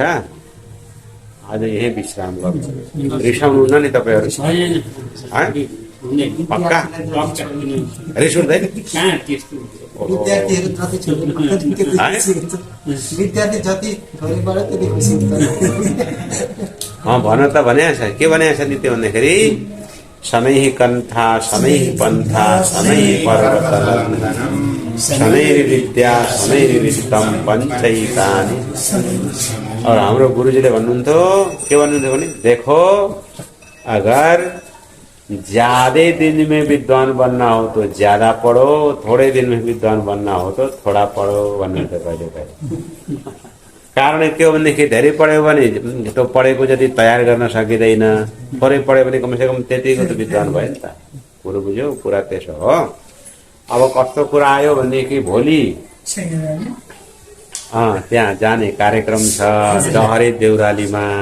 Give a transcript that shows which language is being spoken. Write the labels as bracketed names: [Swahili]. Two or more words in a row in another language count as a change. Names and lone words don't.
[Nepali] आज यही विश्राम गर्नु, रिसाउनुहुन्न नि तपाईँहरू? पक्का रिस उठ्दैन? विद्यार्थी जति छोरीबाट त्यति खुसी हुन्छ। भन त भनेको छ के भनेको छ नित्य भन्दाखेरि [Sanskrit] शनै कन्था शनै पन्था शनै पर्वतनन्दनम शनै विद्या शनै वित्तम पञ्चैतानि। [Hindi] और [Nepali] हाम्रो गुरुजीले भन्नुहुन्थ्यो के भन्नुहुन्थ्यो भने [Hindi] देखो अगर ज्यादा दिन में विद्वान बनना हो तो ज्यादा पढ़ो, थोड़े दिन में विद्वान बनना हो तो थोड़ा पढ़ो [Nepali] भन्नुहुन्थ्यो कहिले कहिले। कारण के हो भनेदेखि धेरै पढ्यो भने त्यो पढेको जति तयार गर्न सकिँदैन, थोरै पढ्यो भने कमसेकम त्यतिको त विद्वान भयो नि त। कुरो बुझ्यौ? कुरा त्यसो हो। अब कस्तो कुरा आयो भनेदेखि भोलि त्यहाँ जाने कार्यक्रम छ डहरे देउरालीमा।